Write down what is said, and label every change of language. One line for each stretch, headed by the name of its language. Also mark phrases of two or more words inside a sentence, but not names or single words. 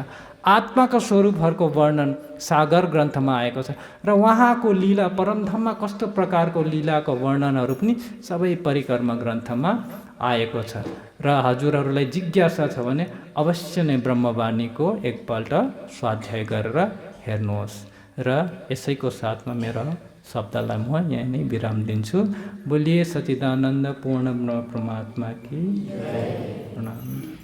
Nepali: आत्माका स्वरूपहरूको वर्णन सागर ग्रन्थमा आएको छ र उहाँको लीला परमधाममा कस्तो प्रकारको लीलाको वर्णनहरू पनि सबै परिकर्म ग्रन्थमा आएको छ। र हजुरहरूलाई जिज्ञासा छ भने अवश्य नै ब्रह्मवाणीको एकपल्ट स्वाध्याय गरेर हेर्नुहोस्। र यसैको साथमा मेरो शब्दलाई म यहाँ नै विराम दिन्छु।
Hindi: बोलिए सच्चिदानन्द पूर्ण ब्रह्म परमात्मा की जय।
Nepali: प्रणाम।